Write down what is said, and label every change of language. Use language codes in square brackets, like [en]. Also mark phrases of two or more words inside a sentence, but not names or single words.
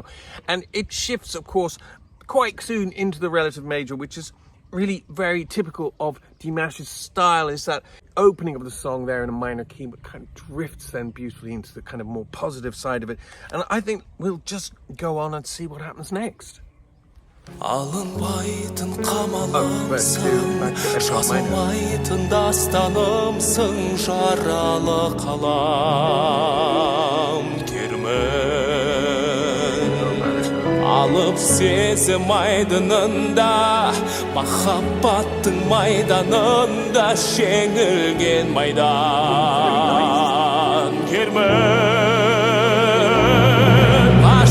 [en] And it shifts, of course, quite soon into the relative major, which is really very typical of Dimash's style, is that opening of the song there in a minor key, but kind of drifts then beautifully into the kind of more positive side of it. And I think we'll just go on and see what happens next. [kk] Алынбайтын қамалымсың, жазылмайтын дастанымсың, жаралы қалам кермін. Алып сезім айдынында, махаббаттың майданында жеңілген майдан кермін.